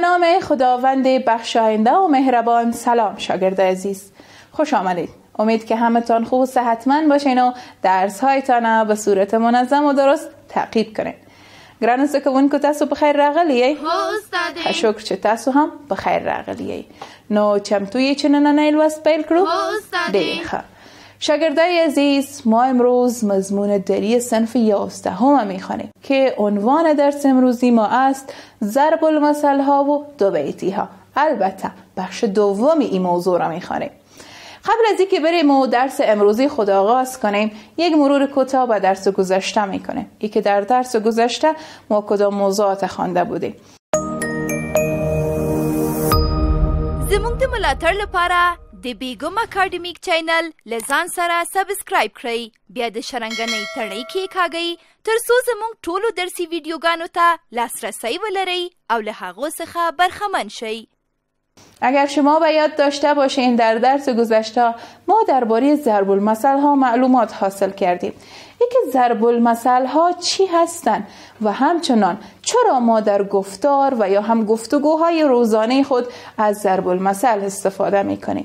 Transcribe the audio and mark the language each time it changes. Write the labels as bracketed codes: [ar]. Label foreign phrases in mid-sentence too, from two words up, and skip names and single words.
[fa] نام خداوند بخشاینده و مهربان. سلام شاگرد عزیز، خوش آمدید. امید که همتون خوب و صحتمند باشین و درس‌هایتان به صورت منظم و درست تعقیب کنین. [ps] ګرانو زده کوونکو تاسو په خیر راغلی یې؟ هو استاده. شکر چې تاسو هم په خیر راغلی یې. نو چمتو یې چې نننی لوست پیل کړو؟ هو استاده. ډېر ښه. [fa] شاگردای عزیز، ما امروز مضمون دری صنف 11 میخوانیم که عنوان درس امروزی ما است ضرب المثل ها و دو بیتی ها. البته بخش دومی این موضوع را میخوانیم. قبل از اینکه بریم و درس امروزی خود آغاز کنیم، یک مرور کوتاه به درس گذشته میکنیم. ای که در درس گذشته ما کدام موضوعات خوانده بودیم. [ps] زموږ د ملاتړ لپاره د بیګم اکاډمیک چینل لزان سره سبسکرایب کړئ، بیا د شرنګنۍ تڼۍ کېکاږئ ترڅو زموږ ټولو درسي ویډیوګانو ته لاسرسی ولرئ او له هغو څخه برخمن شئ. [fa] اگر شما به یاد داشته باشین در درس گذشته ما درباره ضرب المثل ها معلومات حاصل کردیم. اینکه ضرب المثل ها چی هستند و همچنان چرا ما در گفتار و یا هم گفتگوهای روزانه خود از ضرب المثل استفاده میکنیم.